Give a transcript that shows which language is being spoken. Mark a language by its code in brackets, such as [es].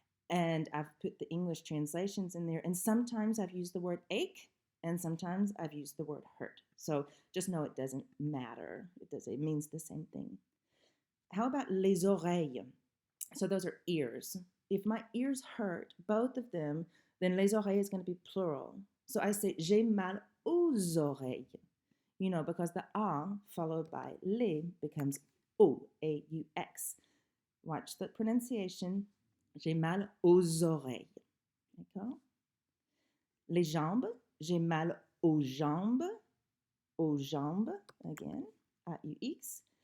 [en] And I've put the English translations in there. And sometimes I've used the word ache, and sometimes I've used the word hurt. So just know it doesn't matter. It means the same thing. How about [fr] les oreilles? [en] So those are ears. If my ears hurt, both of them, then [fr] les oreilles [en] is going to be plural. So I say [fr] j'ai mal aux oreilles. [en] You know, because the a followed by les becomes o, A-U-X. Watch the pronunciation. [fr] J'ai mal aux oreilles. D'accord? Les jambes. J'ai mal aux jambes. Aux jambes. Again. A-U-X.